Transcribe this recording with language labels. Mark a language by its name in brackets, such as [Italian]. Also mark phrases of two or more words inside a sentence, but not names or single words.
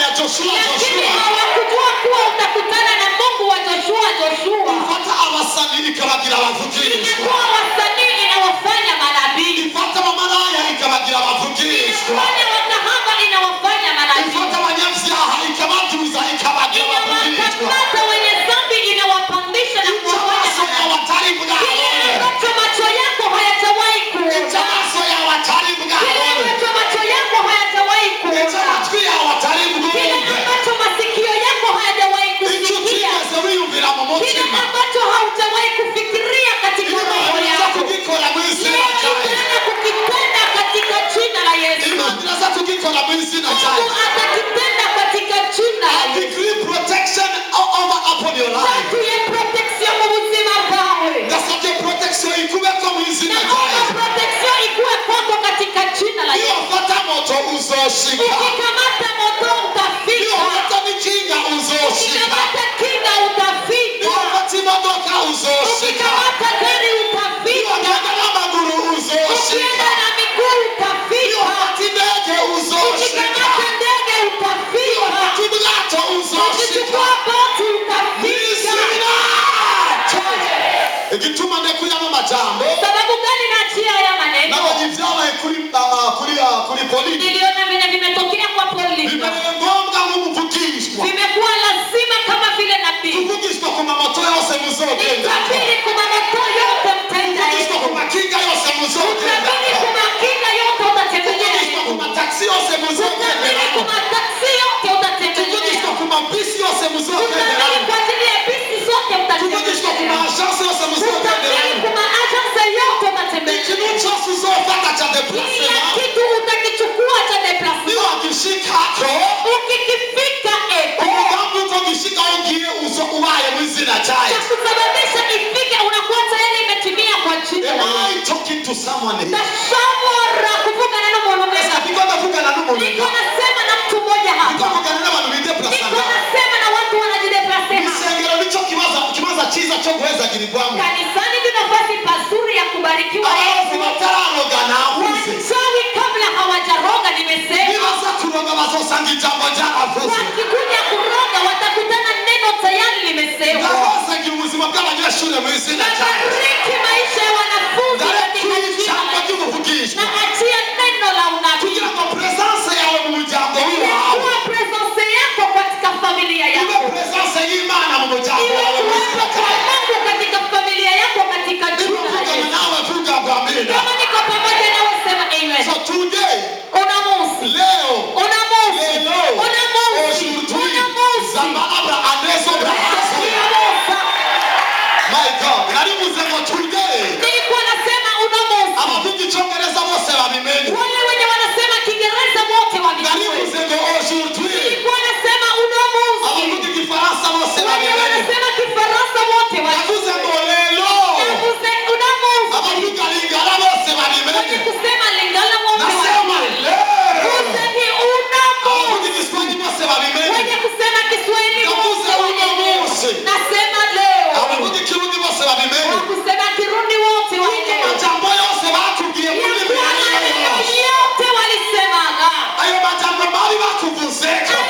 [Swahili] lakini hawakujua kuwa utakutana na Mungu wa Joshua. [Rundi] ifata abasani ikabagira abavugishwa, [Swahili] inakuwa wasanii inawafanya manabii, [Rundi] ifata abamaraya ikabagira abavugishwa, [Swahili] inafanya wakahaba inawafanya manabii, [Rundi] ifata abanyabyaha ikabatuza ikabagira abavugishwa, [Swahili] inawakamata wenye dhambi inawapandisha na [Rundi] amaso yawe atari bwabone, [Swahili] ambacho macho yako hayajawahi kuona, [Rundi] amaso yawe atari bwabone, [Swahili] macho yako hayajawahi kuona, [Rundi] amatwi yawe atari bwumve, [Swahili] ambacho masikio yako hayajawahi [Rundi] icyo [Swahili] kusikia, [Rundi] utigeze wiyumvira mu mutima, [Swahili] ambacho haujawahi kufikiria katika roho [Rundi] iraza [Swahili] yako, [Rundi] kugikora mu izina rya Yesu, [Swahili] itaanza kukitenda katika jina la Yesu. [Rundi] Imana iraza kugikora mu izina rya [Swahili] Mungu [Rundi] Yesu. [Swahili] atakitenda katika jina la I Yesu. [English] decree protection over upon your life. [Rundi] Tuye protection mu buzima bwawe. Ndasabye protection ikubeko mu izina rya [Swahili] Naomba [Rundi] Yesu. [Swahili] protection ikuwe kwako katika jina la [Rundi] Iyo [Swahili] Yesu. [Rundi] ufata moto uzoshika, [Swahili] Ukikamata moto [Rundi] iyo [Swahili] utafika. [Rundi] ufata n'ikinga uzoshika, [Swahili] Ukikamata kinga utafika. [Rundi] iyo ufata imodoka uzoshika, [Swahili] Ukikamata gari [Rundi] iyo [Swahili] utafika. [Rundi] ugenda n'amaguru uzoshika, [Swahili] Ukienda na miguu [Rundi] iyo [Swahili] utafika. [Rundi] ufata indege uzoshika, [Swahili] Ukikamata ndege [Rundi] iyo [Swahili] utafika. [Rundi] ufata ubwato uzoshika. [Swahili] Ukichukua boti utafika. [Rundi] Igituma ndekuyamo amajambo [Swahili] Sababu gani naachia haya maneno? [Rundi] nabonye ibyabaye kuri Pauline, [Swahili] Niliona vile vimetokea kwa Pauline. [Rundi] bibaye ngombwa nk'umuvugishwa, [Swahili] Vimekuwa lazima kama vile nabii. [Rundi] kuvugishwa ku mamoto yose muzogenda, [Swahili] Nitabiri kwa mamoto yote mtenda [Rundi] kuvugishwa ku makinga yose muzogenda, [Swahili] Nitabiri kwa makinga yote utatembelea [Rundi] kuvugishwa ku mataxi yose muzogenda, [Swahili] Nitabiri kwa mataksi yote utatembelea [Rundi] kuvugishwa ku mabisi yose muzogenda, [Swahili] Nitabiri kwa ajili ya bisi zote [Rundi] kuvugishwa ku [Swahili] utatembelea [Rundi] maagence yose muzogenda. [Swahili] Nitabiri kwa maagense yote [Rundi] Ikintu [Swahili] utatembelea [Rundi] cyose uzofata cya [Swahili] Kila [Rundi] deplacement [Swahili] kitu utakichukua cha deplacement [Rundi] niwagishikako [Swahili] ukikifika [Rundi] umugambi uko gishikaho ngiye ubaye mu izina rya Yesu. [Swahili] kusababisha ifike unakuwa tayari imetimia kwa jina la Am Yesu. [English] I talking to someone here? [Rundi] Ndashobora kuvugana n'umuntu Esa [Swahili] mwema. [Rundi] ndiko ndavugana n'umuntu [Swahili] Niko [Rundi] nga [Swahili] nasema na mtu mmoja [Rundi] ndiko [Swahili] hapa. [Rundi] mvugana n'abantu [Swahili] Niko [Rundi] bideplacanga. [Swahili] nasema na watu wanajideplase hapa. [Rundi] Isengero nico kibaza cyiza cyo guhezagirirwamo. [Swahili] Kanisani ni nafasi pazuri ya kubarikiwa [Rundi] Abarozi [Swahili] Yesu. [Rundi] batararoga navuze, [Swahili] Wachawi kabla hawajaroga nimesema. [Rundi] nibaza kuroga bazosanga ijambo ryaravuze. [Swahili] Wakikuja kuroga watakutana neno tayari limesema. [Rundi] Ndahozagira ubuzima bw'abanyeshuri mu izina rya Yesu. [Swahili] Nabariki maisha ya wanafunzi katika [Rundi] Ndarekura [Swahili] jina [Rundi] ijambo [Swahili] la Yesu. [Rundi] ry'ubuvugishwa [Swahili] Na achia neno la unabii. [Rundi] kugira ngo presence yawe mu muryango wawe [Swahili] Kuwa presence yako katika familia [Rundi] ibe [Swahili] yako. [Rundi] presence y'Imana mu muryango wawe mu izina [Swahili] Iwe [Rundi] rya Yesu. [Swahili] Mungu katika familia yako katika jina la [Rundi] Nivugana [Swahili] Yesu. [Rundi] nawe vuga ngo amina. [Swahili] Kama niko pamoja nawe sema amen. [English] So today, [Lingala] Una musi. [Swahili] leo, [Lingala] Una musi. lelo, Una musi. [French] aujourd'hui, [Lingala] Una musi. Zambalabra Adeso Brahasuya. [English] My God, [Rundi] naribuze ngo today, [Swahili] Nilikuwa nasema [Lingala] una musi. [Rundi] abavuga icyongereza bose babimenye. [Swahili] Wale wenye wanasema Kiingereza wote wamejua. [Rundi] Naribuze ngo aujourd'hui, [Swahili] Nilikuwa nasema [Lingala] una musi. [Rundi] abavuga igifaransa bose [Swahili] Wale [Rundi] babimenye. [Swahili] wanasema Kifaransa wote [Rundi] Navuze ngo [Swahili] wajua. [Lingala] lelo, [Swahili] Navuze [Lingala] una musi. [Rundi] abavuga lingala bose [Swahili] Wenye [Rundi] babimenye. [Swahili] kusema Lingala wote Nasema wajua. leo, Usemi una [Rundi] abavuga [Swahili] musi. [Rundi] igiswahili bose babimenye. [Swahili] Wenye kusema Kiswahili [Rundi] Navuze [Swahili] wote una wajua. musi. Nasema leo. [Rundi] Abavuga ikirundi bose babimenye. [Swahili] Wakusema Kirundi wote [Rundi] Kuko [Swahili] wajua. [Rundi] amajambo yose bakubwiye muri [Swahili] Ya [Rundi] Bibiliya [Swahili] kuwa maneno yose. yote walisemaga. [Rundi] Ayo majambo bari bakuvuze